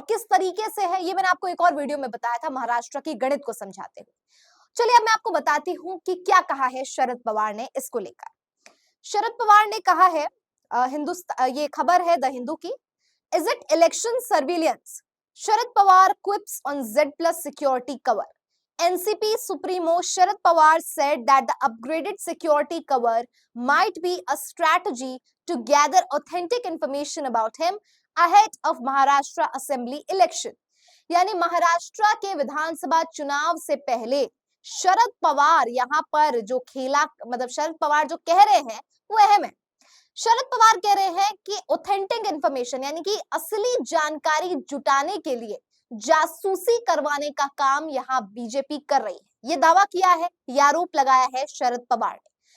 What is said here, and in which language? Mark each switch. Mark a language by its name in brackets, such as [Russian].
[Hindi] और किस तरीके से है ये मैंने आपको एक और वीडियो में बताया था महाराष्ट्र की गणित को समझाते हुए। चलिए अब मैं आपको बताती हूँ कि क्या कहा है शरद पवार ने इसको लेकर। शरद पवार ने कहा है, ये खबर है द हिंदू की। [English] Is it election surveillance? Sharad Pawar quips on Z+ security cover. NCP Supremo Sharad Pawar said that the upgraded security cover might be a strategy to gather authentic information about him ahead of Maharashtra Assembly election. [Hindi] यानी महाराष्ट्र के विधानसभा चुनाव से पहले शरद पवार यहाँ पर जो खेला, मतलब शरद पवार जो कह रहे हैं वो अहम है। शरद पवार कह रहे हैं कि ऑथेंटिक इंफॉर्मेशन यानी कि असली जानकारी जुटाने के लिए जासूसी करवाने का काम यहाँ बीजेपी कर रही है, ये दावा किया है, यह आरोप लगाया है शरद पवार ने।